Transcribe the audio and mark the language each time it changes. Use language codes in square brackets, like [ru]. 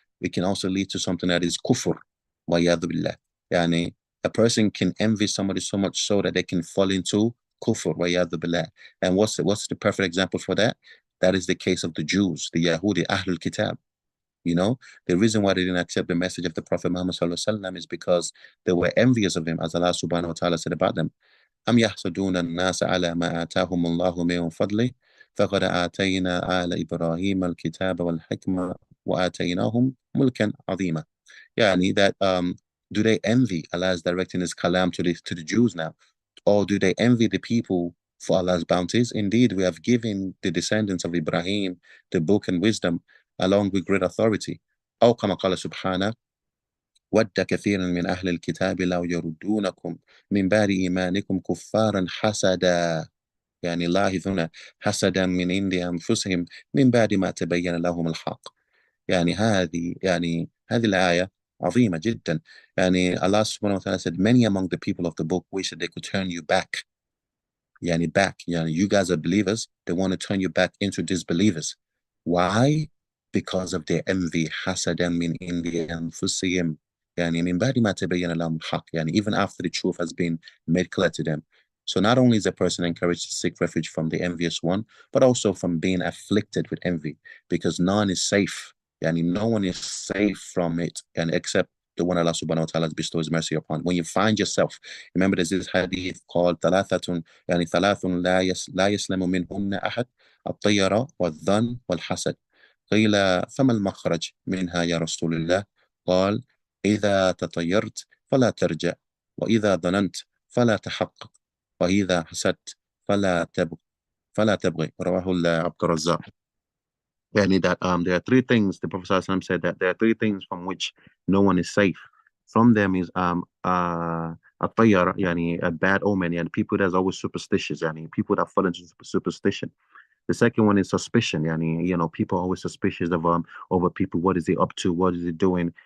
[en] It can also lead to something that is kufr, [ar] wa yadu billah. [en] Yani, a person can envy somebody so much so that they can fall into kufr, wa yadu billah. And what's the perfect example for that? That is the case of the Jews, the Yahudi, Ahlul Kitab. The reason why they didn't accept the message of the Prophet Muhammad sallallahu alaihi wasallam is because they were envious of him, as Allah subhanahu wa ta'ala said about them. [ar] أم يحسدون الناس على ما آتاهم الله من فضله فقد آتينا آل إبراهيم الكتاب والحكمة وآتيناهم ملكا عظيما. [en] Yani that do they envy? Allah is directing his kalam to the Jews now, or do they envy the people for Allah's bounties? Indeed, we have given the descendants of Ibrahim the book and wisdom along with great authority. [ar] أو كما قال سبحانه ود كثير من أهل الكتاب لو يردونكم من بعد إيمانكم كفارا حسدا. يعني لاحظ هنا حسدا من عند أنفسهم من بعد ما تبين لهم الحق. هذه الآية عظيمة جدا. [en] Allah subhanahu wa ta'ala said, many among the people of the book wish that they could turn you back. You guys are believers, they want to turn you back into disbelievers. Why? Because of their envy. [ar] حسدا من عند أنفسهم. من بعد ما تبين لهم الحق. [en] Even after the truth has been made clear to them. So not only is a person encouraged to seek refuge from the envious one, but also from being afflicted with envy, because none is safe. No one is safe from it, except the one Allah subhanahu wa ta'ala bestows mercy upon. When you find yourself, remember there's this hadith called [ar] ثلاثة ثلاث لا يسلم منهن أحد الطيرة والظن والحسد. قيل فما المخرج منها يا رسول الله؟ قال إذا تطيرت فلا ترجع وإذا ظننت فلا تحقق وإذا حسدت فلا تبغي رواه عبد الرزاق. [en] Yani that there are three things the Prophet ﷺ said that there are three things from which no one is safe. From them is a tayyar, yani a bad omen, and people that's always superstitious, yani people that fall into superstition. The second one is suspicion. Yani, people are always suspicious of over people. What is he up to? What is he doing?